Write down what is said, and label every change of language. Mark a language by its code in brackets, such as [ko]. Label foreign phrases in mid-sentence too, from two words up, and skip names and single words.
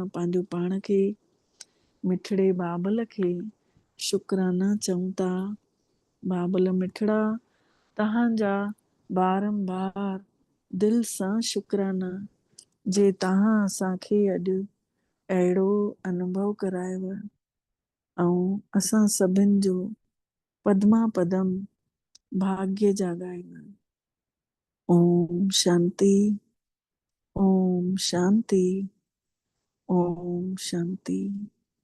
[sd] पंहिंजो पाण खे मिठड़े बाबल खे शुकराना चऊं था। बाबल मिठड़ा, तव्हांजा बारंबार दिल सां शुकराना जे तव्हां असांखे अॼु अहिड़ो अनुभव करायव ऐं असां सभिनि जो पदमा पदम भाग्य जाॻायव। ओम शांति, ओम शांति, ओम शांति।